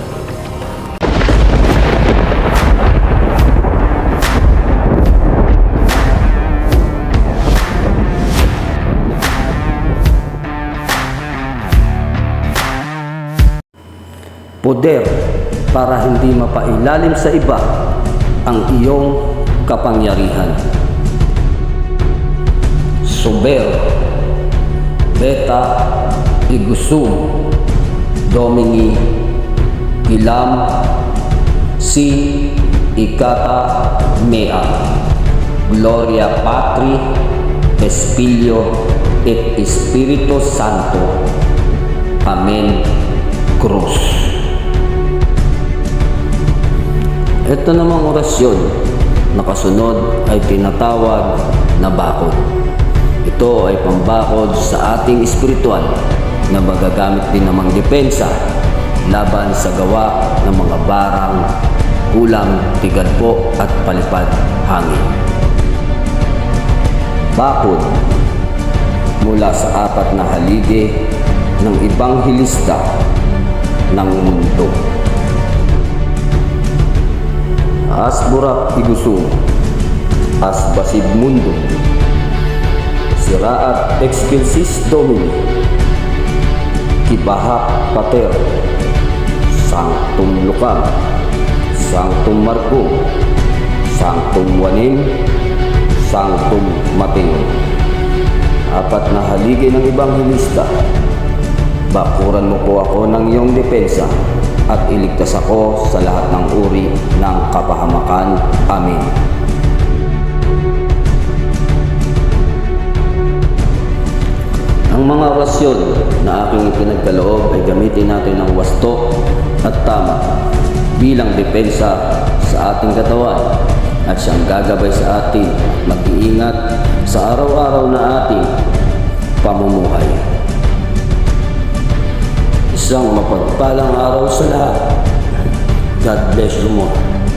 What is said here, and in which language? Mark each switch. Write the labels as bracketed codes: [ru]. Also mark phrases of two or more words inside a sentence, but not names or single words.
[tl] Poder para hindi mapailalim sa iba ang iyong kapangyarihan. Sober, Beta, [la] Igusum, Domini, Gilam, Si, Ikata, Mea, Gloria Patri, Espilio, et Espiritu Santo. Amen. Cruz. [tl] Ito namang orasyon na kasunod ay tinatawag na bakod. Ito ay pambakod sa ating espiritual na magagamit din namang depensa laban sa gawa ng mga barang, kulang, tigadpo at palipad hangin. Bakod mula sa 4 na haligi ng ibanghilista ng mundo. [la] Asburak Igusum, Asbasib Mundo, Siraat Excelsis Domini, Kibahak Pater, Sanctum Lucam, Sanctum Marco, Sanctum Juanim, Sanctum Mateo. [tl] 4 na haligi ng ibanghilista, bakuran mo po ako ng iyong depensa at iligtas ako sa lahat ng uri ng kapahamakan. Amen. Ang mga orasyon na aking ipinagkaloob ay gamitin natin ng wasto at tama bilang depensa sa ating katawan at siyang gagabay sa atin mag-iingat sa araw-araw na ating pamumuhay. Isang mapagpalang araw sa lahat. [en] God bless you more.